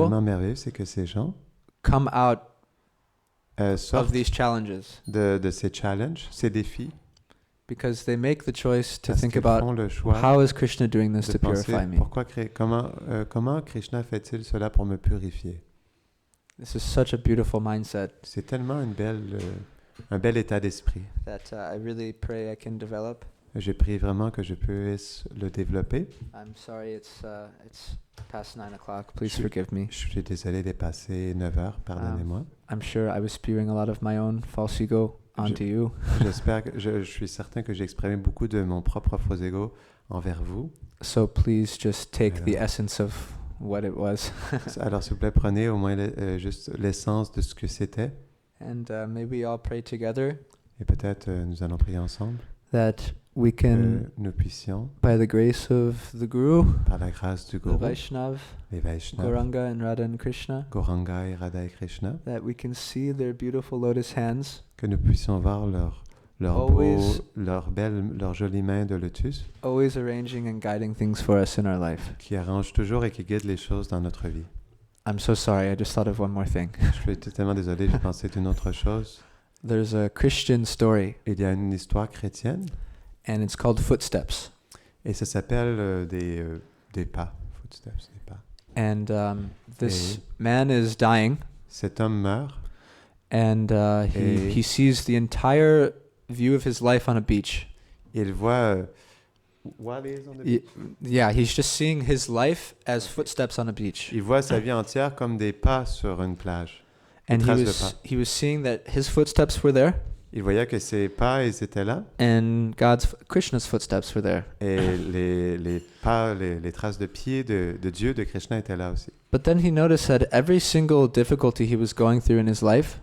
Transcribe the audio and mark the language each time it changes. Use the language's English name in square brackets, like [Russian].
[French] tellement merveilleux, c'est que ces gens [English] come out of [French] sortent [English] these challenges [French] de ces challenges, ces défis, [English] because they make the choice to [French] parce [English] think [French] qu'ils [English] about [French] font le choix [English] how is Krishna doing this [French] de [English] to [French] penser [English] purify me. [French] comment Krishna fait-il cela pour me purifier. [English] This is such a beautiful mindset [French] C'est tellement un bel état d'esprit. [English] that I really pray I can develop. [French] J'ai prié vraiment que je puisse le développer. [English] I'm sorry, it's past 9 o'clock. Please [French] Je- [English] forgive me. [French] Je suis désolé d'être passé 9 heures, pardonnez-moi. [English] I'm sure I was spewing a lot of my own false ego onto you. [French] J'espère que je suis certain que j'ai exprimé beaucoup de mon propre faux ego envers vous. [English] So please just take the [French] Alors. [English] essence of what it was. [French] Alors s'il vous plaît, prenez au moins juste l'essence de ce que c'était. [English] And maybe we all pray together [French] Et peut-être nous allons prier ensemble. [English] that we can, [French] Que nous puissions, [English] by the grace of the Guru, [French] par la grâce du [English] the [French] Guru, [English] Vaishnav, [French] les Vaishnavas, [English] Gauranga and Radha and Krishna, [French] Gauranga et Radha et Krishna, [English] that we can see their beautiful lotus hands [French] que nous puissions voir [English] Always- [French] leurs jolies mains de lotus [English] always arranging and guiding things for us in our life. [French] qui arrangent toujours et qui guident les choses dans notre vie. [English] I'm so sorry, I just thought of one more thing. [French] Je suis tellement désolé, j'ai pensé d'une autre chose. [English] There's a Christian story, [French] Il y a une histoire chrétienne [English] and it's called Footsteps. [French] et ça s'appelle des pas. Footsteps, des pas. [English] And this man is dying, [French] Cet homme meurt [English] and [French] Et- [English] he sees the entire view of his life on a beach. [French] et il voit. [English] What is on the beach? Yeah, he's just seeing his life as footsteps on a beach. [French] Il voit sa vie entière comme des pas sur une plage. [English] And [French] traces de pas. [English] he was seeing that his footsteps were there, [French] Il voyait que ses pas, ils étaient là [English] and Krishna's footsteps were there. [French] et les pas, les traces de pieds de Dieu, de Krishna étaient là aussi. [English] But then he noticed that every single difficulty he was going through in his life,